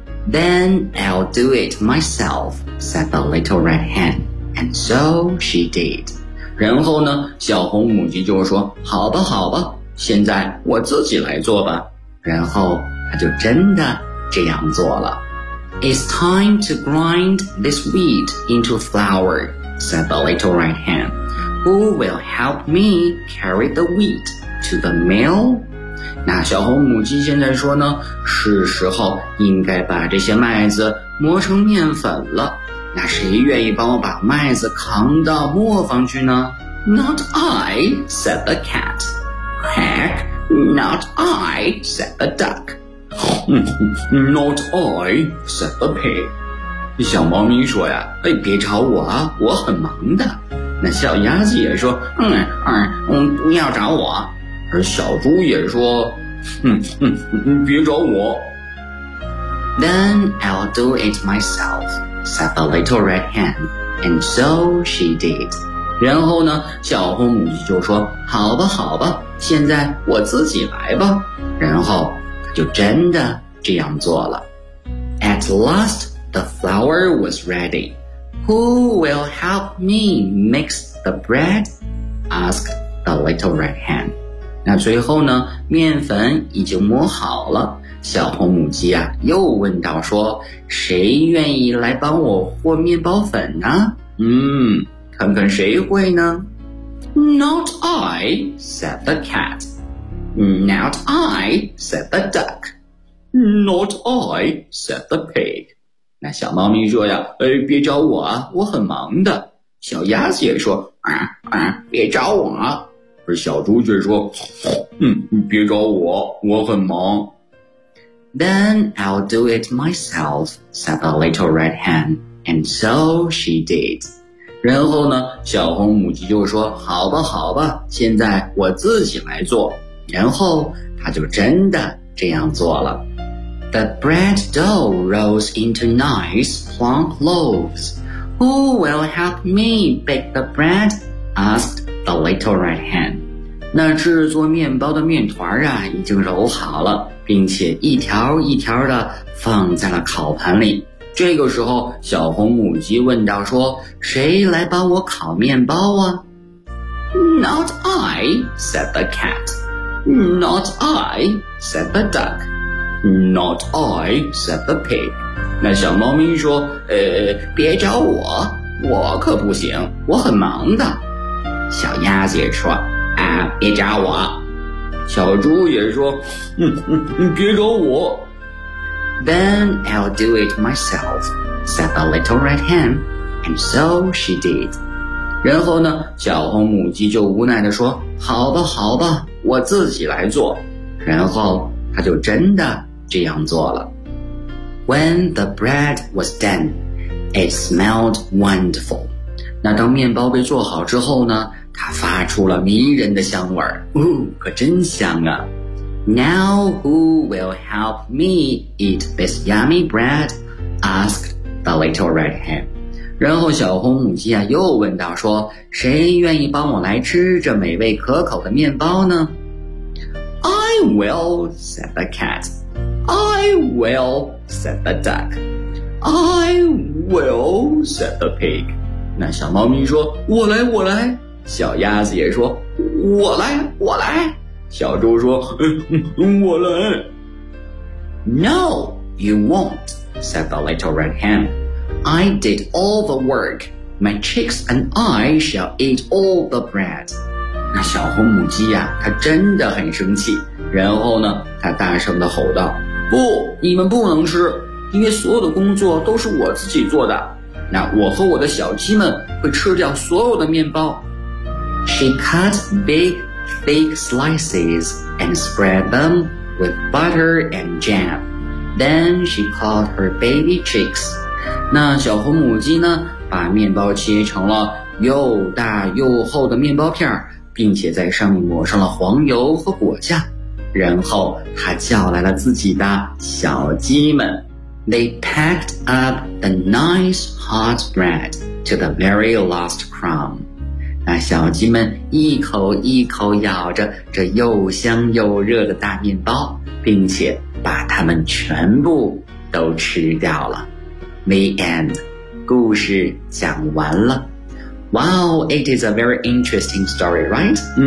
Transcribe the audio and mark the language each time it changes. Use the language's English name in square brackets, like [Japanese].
[English] Then I'll do it myself, said the little red hen. And so she did. [Chinese] 然后呢，小红母鸡就说，好吧好吧，现在我自己来做吧。然后他就真的这样做了。 [English] It's time to grind this wheat into flour, said the little red hen. Who will help me carry the wheat to the mill? [Chinese] 那小红母鸡现在说呢，是时候应该把这些麦子磨成面粉了。那谁愿意帮我把麦子扛到磨坊去呢？ [English] Not I, said the cat. Quack, not I, said the duck. Not I, said the pig. [Chinese] 小猫咪说呀，别吵我啊，我很忙的。那小鸭子也说你要找我，而小猪也说你别找我。 [English] Then I'll do it myself, said the little red hen, and so she did. [Chinese] 然后呢，小红母鸡就说好吧好吧，现在我自己来吧，然后她就真的这样做了。 [English] At last, the flour was ready. Who will help me mix the bread? Asked the little red hen. [Chinese] 那最后呢，面粉已经磨好了。小红母鸡啊，又问道说，谁愿意来帮我和面包粉呢？看看谁会呢？ [English] Not I, said the cat. Not I, said the duck. Not I, said the pig. [Chinese] 那小猫咪说呀，别找我，我很忙的。小鸭子也说，别找我。而小猪却说，别找我，我很忙。 [English] Then I'll do it myself, said the little red hen, and so she did. [Chinese] 然后呢，小红母鸡就说，好吧，好吧，现在我自己来做。然后她就真的这样做了。 [English] The bread dough rose into nice plump loaves. Who will help me bake the bread? Asked the little red hen. [Chinese] 那制作面包的面团啊，已经揉好了，并且一条一条的放在了烤盘里。这个时候，小红母鸡问道说，谁来帮我烤面包啊？ [English] Not I, said the cat. Not I, said the duck. Not I, said the pig. [Chinese] 那小猫咪说，别找我，我可不行，我很忙的。小鸭子也说，别找我。小猪也说，别找我。 [English] Then I'll do it myself, said the little red hen, and so she did. [Chinese] 然后呢，小红母鸡就无奈地说，好吧好吧，我自己来做。然后她就真的这样做了。 [English] When the bread was done, it smelled wonderful. [Chinese] 那当面包被做好之后呢，它发出了迷人的香味儿。可真香啊。 [English] Now who will help me eat this yummy bread? Asked the little red hen. [Chinese] 然后小红母鸡啊又问道说，谁愿意帮我来吃这美味可口的面包呢？ [English] I will, said the cat. I will, said the duck. I will, said the pig. [Chinese] 那小猫咪说，我来我来。小鸭子也说，我来我来。小猪说，我来。 [English] No, you won't, said the little red hen. I did all the work. My chicks and I shall eat all the bread. [Chinese] 那小红母鸡呀，它真的很生气。然后呢，它大声地吼道，不，你们不能吃，因为所有的工作都是我自己做的。那我和我的小鸡们会吃掉所有的面包。 [English] She cut big, thick slices and spread them with butter and jam. Then she called her baby chicks. [Chinese] 那小红母鸡呢，把面包切成了又大又厚的面包片，并且在上面抹上了黄油和果酱。然后他叫来了自己的小鸡们。 [English] They packed up the nice hot bread to the very last crumb. [Chinese] 那小鸡们一口一口咬着这又香又热的大面包，并且把它们全部都吃掉了。 [English] The end. [Chinese] 故事讲完了。 [English] Wow, it is a very interesting story, right?